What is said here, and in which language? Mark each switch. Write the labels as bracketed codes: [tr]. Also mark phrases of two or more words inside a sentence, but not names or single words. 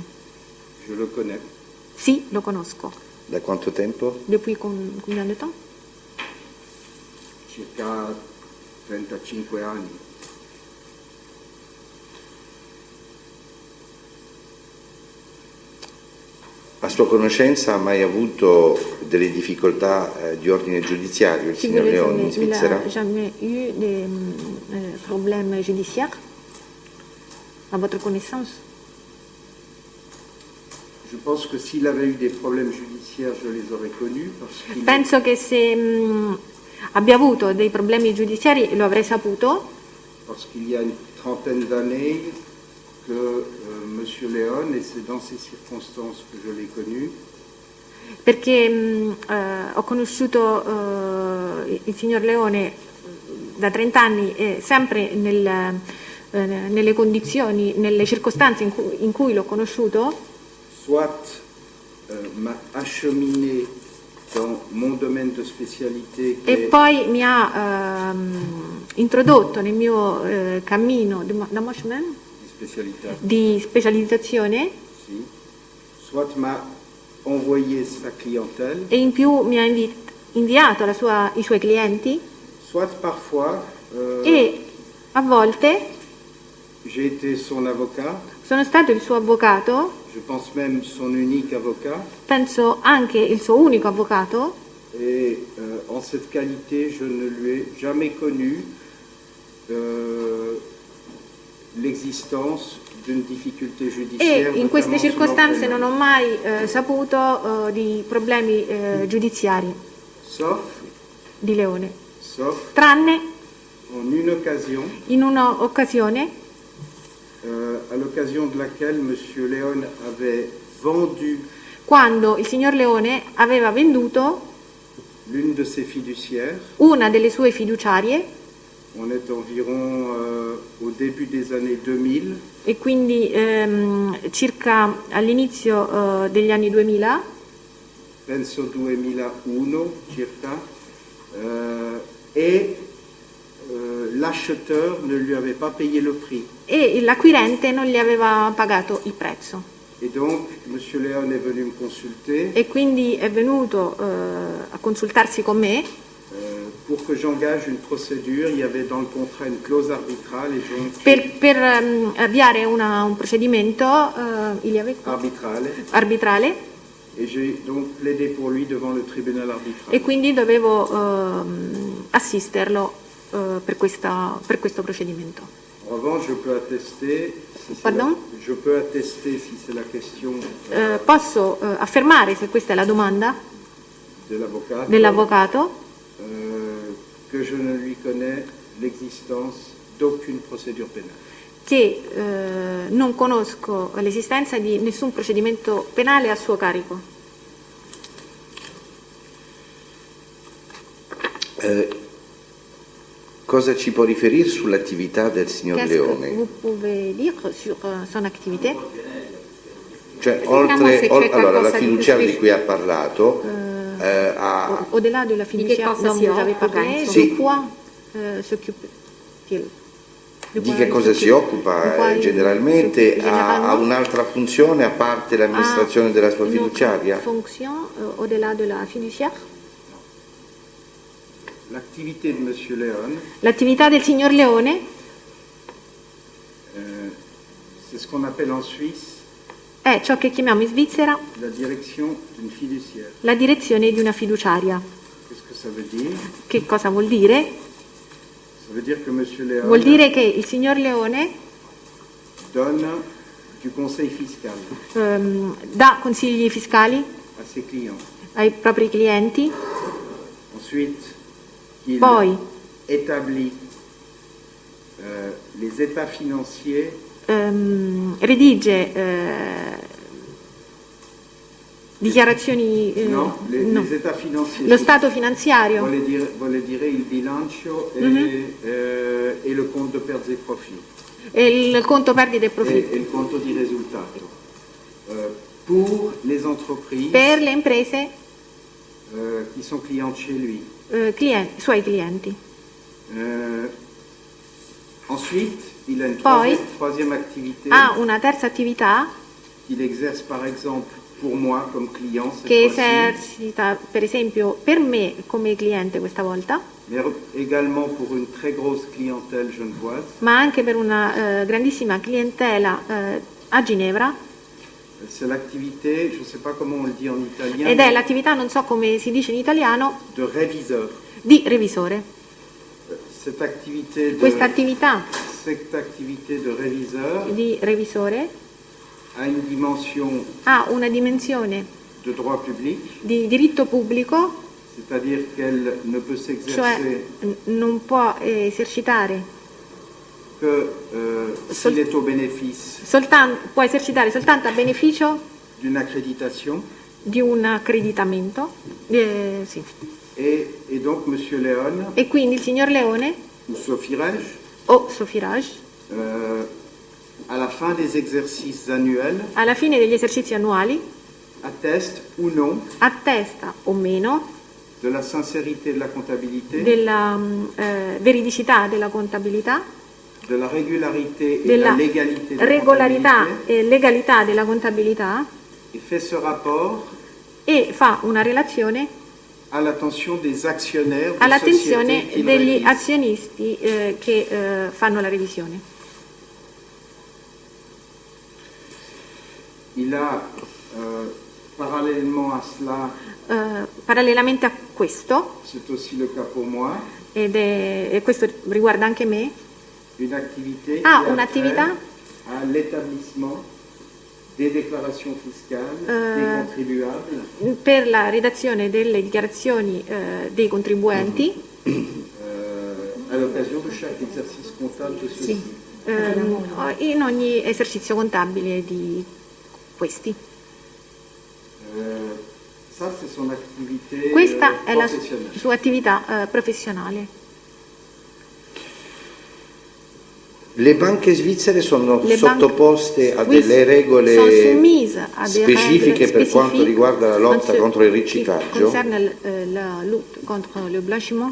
[fr] Je le connais. [it] Sì, lo conosco. Da quanto tempo? [fr] Depuis combien de temps? [it] Circa 35 anni. A sua conoscenza ha mai avuto delle difficoltà di ordine giudiziario il Si signor [fr] vous [it] Leone in il Svizzera? [fr] n'a jamais eu des problèmes judiciaires à votre connaissance? Je pense que s'il avait eu des problèmes judiciaires, je les aurais connus parce qu'il [it] Penso che se abbia avuto dei problemi giudiziari lo avrei saputo, [fr] parce qu'il y a une trentaine d'années que M. Léon, et c'est dans ces circonstances que je l'ai connu, [it] perché ho conosciuto il signor Leone da 30 anni sempre nelle condizioni, nelle circostanze in cui l'ho conosciuto, [fr] soit m'a acheminé dans mon domaine de spécialité qui [it] e [fr] est [it] poi mi ha introdotto nel mio cammino di specialità, di specializzazione si, [fr] soit m'a envoyé sa clientèle, [it] e in più mi ha inviato i suoi clienti [fr] soit parfois [it] e a volte [fr] j'ai été son avocat, [it] sono stato il suo avvocato, [fr] je pense même son unique avocat, [it] penso anche il suo unico avvocato, [fr] et en cette qualité je ne lui ai jamais connu l'existence d'une difficulté [it] e [fr] judiciaire. [it] in queste [fr] notamment [it] circostanze [fr] sur [it] non ho mai saputo di problemi giudiziari [fr] sauf [it] di Leone, [fr] en [it] tranne [fr] une occasion, [it] in un'occasione [fr] à l'occasion de laquelle M. Léon avait vendu [it] quando il signor Leone aveva venduto [fr] l'une de ses fiduciaires. [it] una delle sue fiduciarie, [fr] On est environ au début des années 2000. [it] e quindi circa all'inizio degli anni 2000, Penso 2001 circa, [fr] et l'acheteur ne lui avait pas payé le prix. [it] e l'acquirente non gli aveva pagato il prezzo. [fr] Et donc, M. Léon est venu me consulter [it] E quindi è venuto a consultarsi con me [fr] pour que j'engage une procédure. Il y avait dans le contrat une clause arbitrale et donc [it] per avviare un procedimento arbitrale, [fr] et j'ai donc plaidé pour lui devant le tribunal arbitral. [it] e quindi dovevo assisterlo per questo procedimento. [fr] En revanche, je peux attester, si c'est Pardon? je peux attester si c'est la question [it] Posso affermare, se questa è la domanda dell'avvocato, dell'avvocato, [fr] que je ne lui connais l'existence d'aucune procédure pénale. [it] che non conosco l'esistenza di nessun procedimento penale a suo carico. Cosa ci può riferire sull'attività del signor [fr] Qu'est-ce que [it] Leone? [fr] vous pouvez dire sur son activité? [it] Cioè, Vediamo se c'è allora, la qualcosa di fiduciaria più di cui ha parlato [fr] Au-delà de la fiduciaire [it] cosa [fr] dont [it] si [fr] vous avez [it] occupa, [fr] parlé, [it] insomma? [fr] de quoi s'occupe-t-il? [it] di che cosa si occupa generalmente? Ha un'altra funzione a parte l'amministrazione della sua fiduciaria? [fr] Fonction au-delà de la fiduciaire? L'activité de M. Léon, [it] L'attività del signor Leone [fr] c'est ce qu'on appelle en Suisse [it] è ciò che chiamiamo in Svizzera [fr] la direction d'une fiduciaire. [it] la direzione di una fiduciaria. [fr] Qu'est-ce que ça veut dire? [it] Che cosa vuol dire? [fr] Ça veut dire que M. Léon [it] Vuol dire che il signor Leone [fr] donne du conseil fiscal [it] dà consigli fiscali [fr] à ses clients. [it] ai propri clienti, [fr] Ensuite, qu'il [it] poi [fr] établit les états financiers [it] redige dichiarazioni, [fr] les états financiers. [it] lo stato finanziario, Vuole dire il bilancio e [fr] le compte de pertes et profits. [it] e il conto perdite e profitti. [fr] Et le [it] conto di risultato. [fr] Pour les entreprises [it] Per le imprese, [fr] qui sont clientes chez lui. [it] suoi clienti. [fr] Ensuite, il a une [it] Poi [fr] troisième activité [it] ha una terza attività [fr] qu'il exerce par exemple pour moi comme client cette [it] che [fr] fois-ci, [it] esercita per esempio per me come cliente questa volta, [fr] mais également pour une très grosse clientèle genevoise. [it] ma anche per una grandissima clientela a Ginevra, [fr] C'est l'activité, je ne sais pas comment on le dit en italien, [it] ed è l'attività, non so come si dice in italiano, [fr] de réviseur. [it] di revisore. [fr] Cette activité [it] Questa attività [fr] de réviseur [it] di revisore [fr] a une dimension [it] ha una dimensione [fr] de droit public, [it] di diritto pubblico, [fr] c'est-à-dire qu'elle ne peut [it] cioè [fr] s'exercer [it] non può esercitare [fr] que s'il est au bénéfice [it] può esercitare soltanto a beneficio [fr] d'une accréditation. [it] di un accreditamento, sì. [fr] Et donc M. Léon, [it] E quindi il signor Leone [fr] ou Sophie-Rege, [it] o Sofirage, [fr] à la fin des exercices annuels, [it] alla fine degli esercizi annuali, [fr] atteste ou non [it] attesta o meno [fr] de la sincérité de la comptabilité, [it] della veridicità della contabilità, [fr] de la régularité et de [it] della [fr] la légalité de la [it] regolarità [fr] comptabilité, [it] e legalità della contabilità, [fr] et fait ce rapport [it] e fa una relazione [fr] à l'attention des actionnaires des [it] all'attenzione [fr] sociétés qu'il [it] degli [fr] révise. [it] azionisti che fanno la revisione. [fr] Il a, parallèlement à cela, [it] Parallelamente a questo, [fr] c'est aussi le cas pour moi, [it] e questo riguarda anche me, [fr] une activité Ah, qui a [it] un'attività? [fr] trait à l'établissement des déclarations fiscales des contribuables [it] per la redazione delle dichiarazioni dei contribuenti [fr] à l'occasion de chaque exercice comptable de ceux-ci. [it] in ogni esercizio contabile di questi. [fr] Ça, c'est son activité [it] Questa è la [fr] professionnelle. [it] sua attività professionale. Le banche svizzere sono Le banche sottoposte a [fr] suisse [it] delle sono regole [fr] soumise a des [it] specifiche [fr] règles [it] per quanto [fr] spécifiques [it] riguarda la lotta [fr] en ce [it] contro il [fr] qui [it] riciclaggio? [fr] concerne la lutte contre le blanchiment.